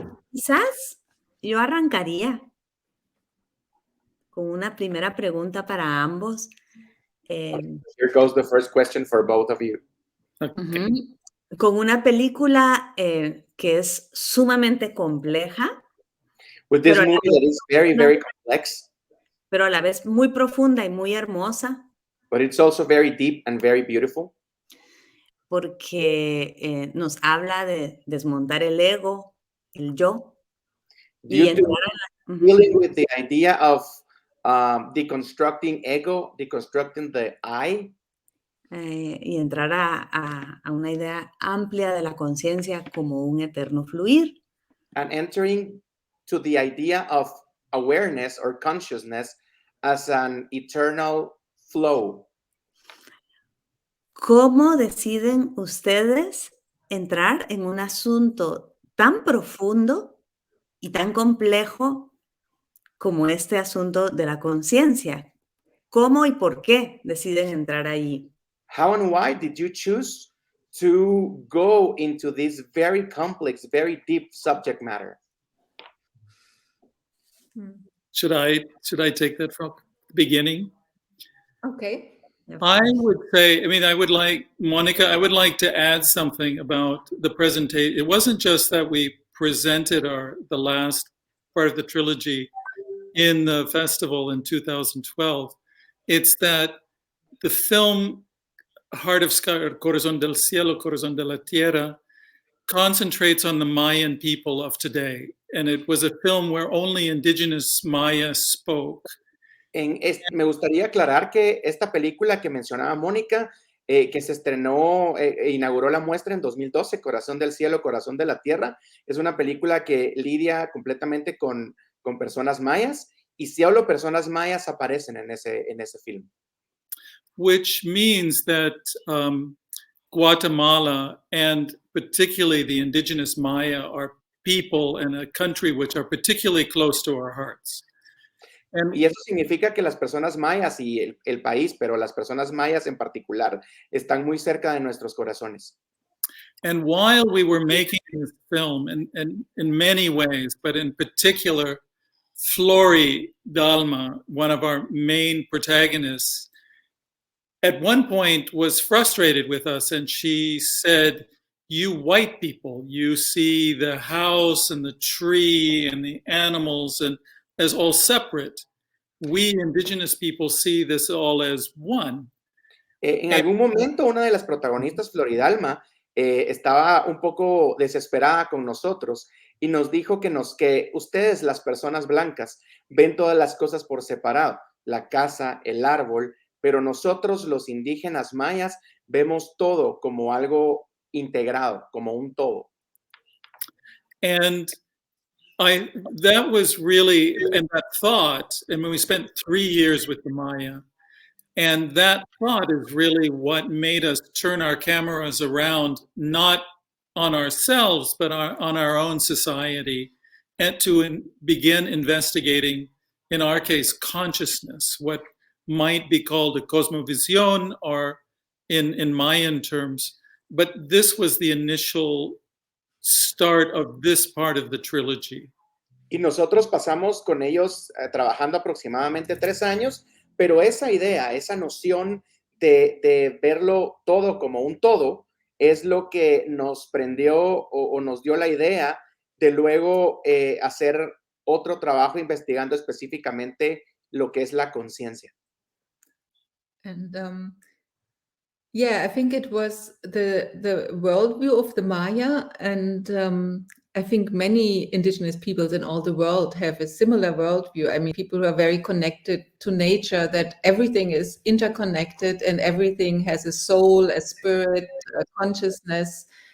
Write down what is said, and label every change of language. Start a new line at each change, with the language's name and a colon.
Spanish: Quizás yo arrancaría con una primera pregunta para ambos.
English: Here goes the first question for both of you. Okay.
Spanish: Con una película que es sumamente compleja,
English: With this
Spanish: Pero
English: movie that is very, very complex,
Spanish: pero a la vez muy profunda y muy hermosa,
English: but it's also very deep and very beautiful
Spanish: porque nos habla de desmontar el ego, el yo, y
English: due to
Spanish: entrar a la-
English: dealing with the idea of deconstructing ego, deconstructing the I,
Spanish: y entrar a una idea amplia de la conciencia como un eterno fluir.
English: and entering to the idea of awareness or consciousness as an eternal flow.
Spanish: ¿Cómo deciden ustedes entrar en un asunto tan profundo y tan complejo como este asunto de la conciencia? ¿Cómo y por qué deciden entrar ahí?
English: How and why did you choose to go into this very complex, very deep subject matter? Should I take that from the beginning? Okay. I would say, I would like, Monica, I would like to add something about the presentation. It wasn't just that we presented the last part of the trilogy in the festival in 2012. It's that the film Heart of Sky, or Corazón del Cielo, Corazón de la Tierra, concentrates on the Mayan people of today. And it was a film where only indigenous Maya spoke.
Spanish: Me gustaría aclarar que esta película que mencionaba Mónica, que se estrenó e inauguró la muestra en 2012, Corazón del Cielo, Corazón de la Tierra, es una película que lidia completamente con personas mayas, y solo personas mayas aparecen en ese film.
English: Which means that Guatemala, and particularly the indigenous Maya, are people and a country which are particularly close to our hearts.
Spanish: Y eso significa que las personas mayas y el país, pero las personas mayas en particular, están muy cerca de nuestros corazones.
English: And while we were making this film, and in many ways, but in particular, Flori Dalma, one of our main protagonists, at one point was frustrated with us, and she said, "You white people, you see the house and the tree and the animals and as all separate. We indigenous people see this all as one."
Spanish: En algún momento, una de las protagonistas, Floridalma, estaba un poco desesperada con nosotros y nos dijo que ustedes, las personas blancas, ven todas las cosas por separado, la casa, el árbol, pero nosotros, los indígenas mayas, vemos todo como algo integrado, como un todo.
English: And that was really, and that thought, and when we spent 3 years with the Maya, and that thought is really what made us turn our cameras around, not on ourselves, but on our own society, and to begin investigating, in our case, consciousness, what might be called a cosmovisión, or in Mayan terms. But this was the initial start of this part of the trilogy.
Spanish: Y nosotros pasamos con ellos trabajando aproximadamente 3 años, pero esa idea, esa noción de verlo todo como un todo, es lo que nos prendió o nos dio la idea de luego hacer otro trabajo investigando específicamente lo que es la conciencia.
English: And yeah, I think it was the worldview of the Maya, and I think many indigenous peoples in all the world have a similar worldview. I mean, people who are very connected to nature, that everything is interconnected and everything has a soul, a spirit, a consciousness.